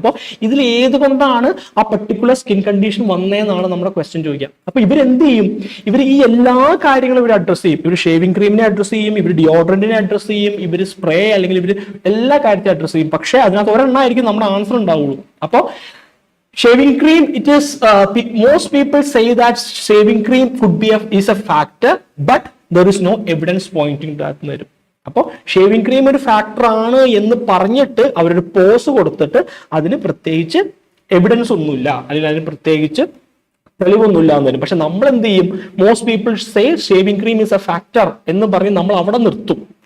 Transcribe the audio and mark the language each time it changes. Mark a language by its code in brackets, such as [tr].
[ml] അപ്പോൾ ഇതിൽ ഏത് കൊണ്ടാണ് ആ പർട്ടിക്കുലർ സ്കിൻ കണ്ടീഷൻ വന്നതെന്നാണ് നമ്മുടെ ക്വസ്റ്റ്യൻ ചോദിക്കുക. അപ്പൊ ഇവരെന്ത് ചെയ്യും, ഇവർ ഈ എല്ലാ കാര്യങ്ങളും ഇവർ അഡ്രസ് ചെയ്യും. ഇവർ ഷേവിംഗ് ക്രീമിനെ അഡ്രസ് ചെയ്യും, ഇവർ ഡിയോഡ്രന്റിനെ അഡ്രസ് ചെയ്യും, ഇവർ സ്പ്രേ അല്ലെങ്കിൽ ഇവർ എല്ലാ കാര്യത്തെ അഡ്രസ് ചെയ്യും. പക്ഷേ അതിനകത്ത് ഒരെണ്ണമായിരിക്കും നമ്മുടെ ആൻസർ ഉണ്ടാവുള്ളൂ. അപ്പോൾ [en] shaving cream, it is most people say that shaving cream could be is a factor, but there is no evidence pointing to that [ml] എന്ന് വരും. അപ്പോൾ ഷേവിംഗ് ക്രീം ഒരു ഫാക്ടർ ആണ് എന്ന് പറഞ്ഞിട്ട് അവരൊരു പോസ് കൊടുത്തിട്ട് അതിന് പ്രത്യേകിച്ച് എവിഡൻസ് ഒന്നുമില്ല, അല്ലെങ്കിൽ അതിന് പ്രത്യേകിച്ച് തെളിവൊന്നുമില്ല എന്ന് വരും. പക്ഷെ നമ്മൾ എന്ത് ചെയ്യും, [en] most people say shaving cream is a factor [ml] എന്ന് പറഞ്ഞ് നമ്മൾ അവിടെ നിർത്തും.